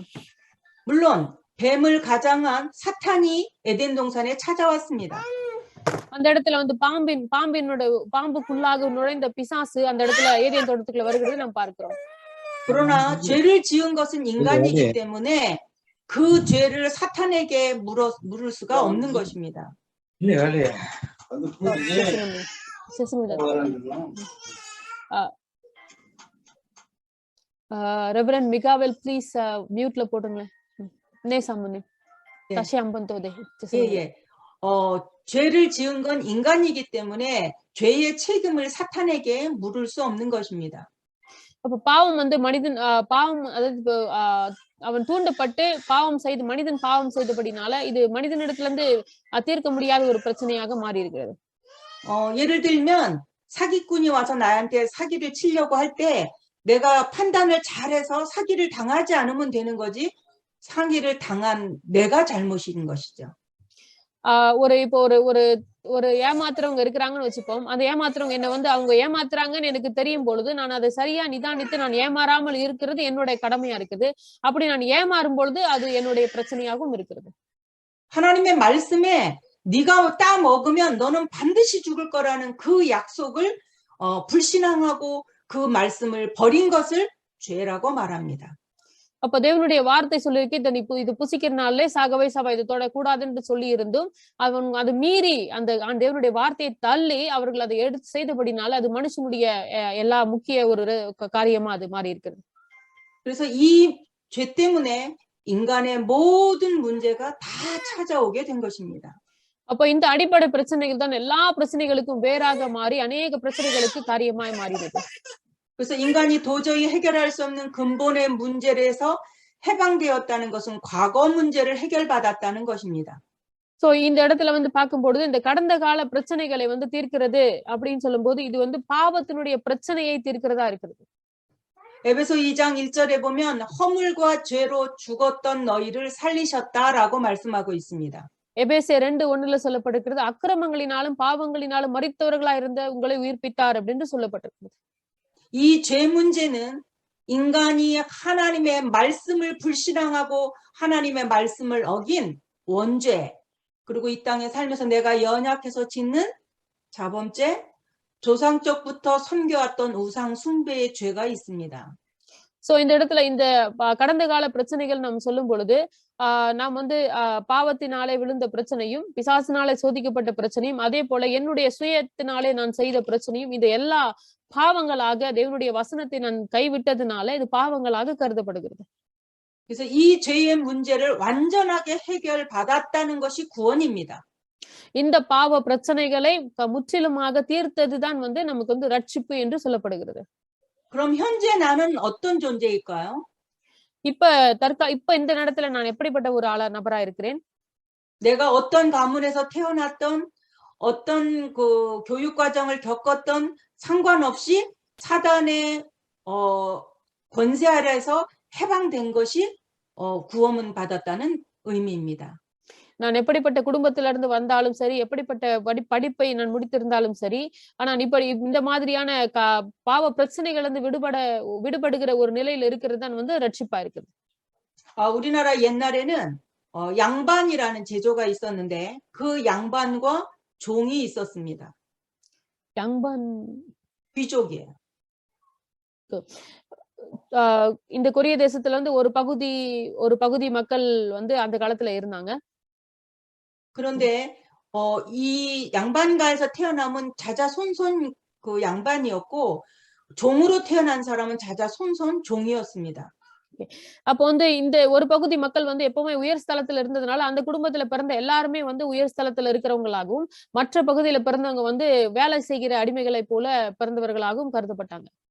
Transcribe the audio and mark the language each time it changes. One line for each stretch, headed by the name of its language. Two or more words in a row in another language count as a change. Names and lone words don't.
Korean: 물론 뱀을 가장한 사탄이 에덴 동산에 찾아왔습니다.
Tamil: அந்த இடத்துல வந்து பாம்புக்குள்ளாக நுழைந்த பிசாசு அந்த இடத்துல ஏதேன் தோட்டத்துக்குள்ள வருகிறது நாம் பார்க்கிறோம்.
Korean: 그러나 죄를 지은 것은 인간이기 때문에 그 죄를 사탄에게 물을 수가 없는 것입니다.
English: Reverend Mikael, please muteல போடுங்களேன்.
Korean: 네 사모님. 다시 한번 더 네. 예. 죄를 지은 건 인간이기 때문에 죄의 책임을 사탄에게 물을 수 없는 것입니다.
Tamil: அப்ப பாவம் வந்து மனிதன் அதாவது அவன் தூண்டப்பட்டு மனிதன் பாவம் செய்தபடினால இது மனிதனிடத்துல இருந்து தீர்க்க முடியாத ஒரு பிரச்சனையாக மாறி இருக்கிறது.
Korean: 예를 들면 사기꾼이 와서 나한테 사기를 치려고 할 때 내가 판단을 잘해서 사기를 당하지 않으면 되는 거지 사기를 당한 내가 잘못인 것이죠.
Tamil: ஒரு இப்போ ஒரு ஒரு ஒரு ஏமாத்துறவங்க இருக்கிறாங்கன்னு வச்சுப்போம். அந்த ஏமாத்துறவங்க என்ன வந்து அவங்க ஏமாத்துறாங்கன்னு எனக்கு தெரியும் பொழுது, நான் அதை சரியா நிதானித்து நான் ஏமாறாமல் இருக்கிறது என்னுடைய கடமையா இருக்குது. அப்படி நான் ஏமாறும் பொழுது அது என்னுடைய பிரச்சனையாகவும் இருக்கிறது.
Korean: 하나님의 말씀에 네가 따 먹으면 너는 반드시 죽을 거라는 그 약속을 불신앙하고 그 말씀을 버린 것을 죄라고 말합니다.
Tamil: அப்ப தேவனுடைய வார்த்தை சொல்லியிருக்கு, இது புசிக்கிறனாலே சாகவே சாவா, இது தொடக்கூடாது என்று சொல்லி இருந்தும், அது மீறி அந்த தேவனுடைய வார்த்தையை தள்ளி அவர்கள் அதை எடுத்து செய்தபடினால அது மனுஷனுடைய எல்லா முக்கிய ஒரு காரியமா அது மாறி இருக்கிறது.
Korean: 그래서 이 죄 때문에 인간의 모든 문제가 다 찾아오게 된 것입니다.
Tamil: அப்ப இந்த அடிப்படை பிரச்சனைகள் தான் எல்லா பிரச்சனைகளுக்கும் வேறாக மாறி அநேக பிரச்சனைகளுக்கு காரியமாய் மாறினது.
Korean: 그래서 인간이 도저히 해결할 수 없는 근본의 문제에서 해방되었다는 것은 과거 문제를 해결받았다는 것입니다.
Tamil: சோ இந்த இடத்துல வந்து பார்க்கும்பொழுது இந்த கடந்த கால பிரச்சனைகளை வந்து தீர்க்கிறது அப்படின்னு சொல்லும்போது இது வந்து பாவத்தினுடைய பிரச்சனையை தீர்க்கிறதா இருக்கிறது.
Korean: 에베소 2장 1절에 보면 허물과 죄로 죽었던 너희를 살리셨다라고 말씀하고 있습니다.
Tamil: எபேசியர் 2:1ல சொல்லப்படுகிறது, அக்கிரமங்களினாலும் பாவங்களினாலும் மரித்தவர்களா இருந்த உங்களை உயிர்ப்பித்தார் அப்படின்னு சொல்லப்பட்டிருக்கிறது.
Korean: 이 죄 문제는 인간이 하나님의 말씀을 불신앙하고 하나님의 말씀을 어긴 원죄, 그리고 이 땅에 살면서 내가 연약해서 짓는 자범죄, 조상적부터 섬겨왔던 우상 숭배의 죄가 있습니다.
Tamil: சோ இந்த இடத்துல இந்த கடந்த கால பிரச்சனைகள் நாம் சொல்லும் பொழுது நாம் வந்து பாவத்தினாலே விழுந்த பிரச்சனையும், பிசாசினாலே சோதிக்கப்பட்ட பிரச்சனையும், அதே போல என்னுடைய சுயத்தினாலே நான் செய்த பிரச்சனையும், இது எல்லா பாவங்களாக தேவனுடைய வசனத்தை நான் கைவிட்டதுனால இது பாவங்களாக கருதப்படுகிறது.
Korean: 그래서 이 죄의 문제를 완전하게 해결받았다는 것이 구원입니다.
Tamil: இந்த பாவ பிரச்சனைகளை முற்றிலுமாக தீர்த்ததுதான் வந்து நமக்கு வந்து ரட்சிப்பு என்று சொல்லப்படுகிறது.
Korean: 그럼 현재 나는 어떤 존재일까요?
Tamil: இப்ப இந்த நேரத்துல நான் எப்படிப்பட்ட ஒரு நபரா இருக்கிறேன்?
Korean: 내가 어떤 가문에서 태어났던 어떤 그 교육 과정을 겪었던 상관없이 사단의 권세 아래에서 해방된 것이 구원을 받았다는 의미입니다.
Tamil: நான் எப்படிப்பட்ட குடும்பத்தில இருந்து வந்தாலும் சரி, எப்படிப்பட்ட படிப்பை நான் முடித்திருந்தாலும் சரி, ஆனா இப்ப இந்த மாதிரியான பாவ பிரச்சனைகள் இருந்து விடுபடுகிற ஒரு நிலையில இருக்கிறது தான் வந்து ரட்சிப்பா இருக்குது.
Korean: 우리나라 옛날에는 양반이라는 제도가 있었는데 그 양반과 종이 있었습니다. 양반 귀족이에요.
Tamil: இந்த கொரிய தேசத்துல வந்து ஒரு பகுதி மக்கள் வந்து அந்த காலத்துல இருந்தாங்க.
Korean: 그런데 이 양반가에서 태어남은 자자손손 그 양반이었고 종으로 태어난 사람은 자자손손 종이었습니다.
Tamil: அப்போ வந்து இந்த ஒரு பகுதி மக்கள் வந்து எப்பவுமே உயர் ஸ்தலத்துல இருந்ததுனால அந்த குடும்பத்துல பிறந்த எல்லாருமே வந்து உயர் ஸ்தலத்துல இருக்கிறவங்களாகவும், மற்ற பகுதியில பிறந்தவங்க வந்து வேலை செய்கிற அடிமைகளை போல பிறந்தவர்களாகவும் கருதப்பட்டாங்க.